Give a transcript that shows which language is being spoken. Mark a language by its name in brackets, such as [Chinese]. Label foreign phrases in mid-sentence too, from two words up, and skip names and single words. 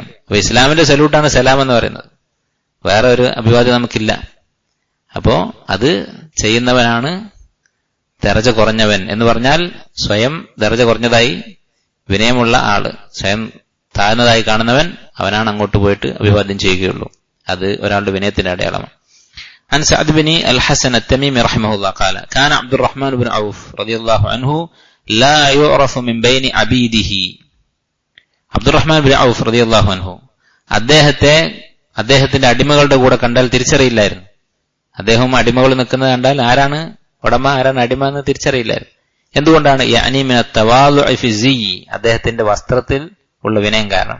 [Malayalam] അപ്പൊ ഇസ്ലാമിന്റെ സല്യൂട്ടാണ് സലാം എന്ന് പറയുന്നത്, വേറെ ഒരു അഭിവാദ്യം നമുക്കില്ല. അപ്പോ അത് ചെയ്യുന്നവനാണ് ദർജ കുറഞ്ഞവൻ എന്ന് പറഞ്ഞാൽ സ്വയം ദർജ കുറഞ്ഞതായി വിനയമുള്ള ആള്, സ്വയം താഴ്ന്നതായി കാണുന്നവൻ, അവനാണ് അങ്ങോട്ട് പോയിട്ട് അഭിവാദ്യം ചെയ്യുകയുള്ളൂ. അത് ഒരാളുടെ വിനയത്തിന്റെ അടയാളമാണ്. [Arabic] عن سعد بن الحسن التميمي رحمه الله قال كان عبد الرحمن بن عوف رضي الله عنه لا يعرف من بين عبيده. [Malayalam] അബ്ദുറഹ്മാൻ ബിൻ ഔഫ് [Arabic] رضي الله عنه [Malayalam] അദ്ദേഹത്തിന്റെ അടിമകളുടെ കൂടെ കണ്ടാൽ തിരിച്ചറിയില്ലായിരുന്നു. അദ്ദേഹം അടിമകൾ നിൽക്കുന്നത് കണ്ടാൽ ആരാണ് ഉടമ ആരാണ് അടിമ എന്ന് തിരിച്ചറിയില്ലായിരുന്നു. എന്തുകൊണ്ടാണ്? [Arabic] يعني من التواضع في زيه, [Malayalam] അദ്ദേഹത്തിന്റെ വസ്ത്രത്തിൽ ഉള്ള വിനയം കാരണം.